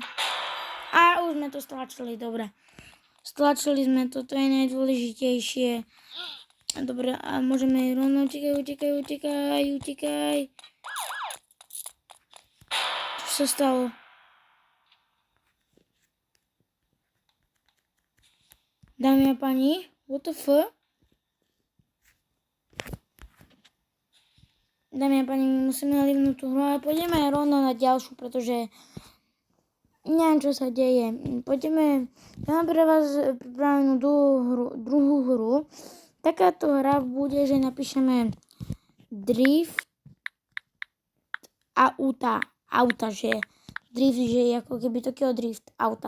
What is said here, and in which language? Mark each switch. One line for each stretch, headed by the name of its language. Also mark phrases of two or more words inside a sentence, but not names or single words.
Slovak: A už sme to stlačili, dobre. Stlačili sme to, to je najdôležitejšie. Dobre, a môžeme rovno, utekaj. Čo sa stalo? Dámy a pani,
English: what the fuck?
Slovak: Dámy a pani, musíme livnúť tú hru a pôjdeme rovno na ďalšiu, pretože neviem, čo sa deje. Ja mám pre vás pripravenú druhú hru. Takáto hra bude, že napíšeme drift auta, že drift, že je ako keby takého drift auta.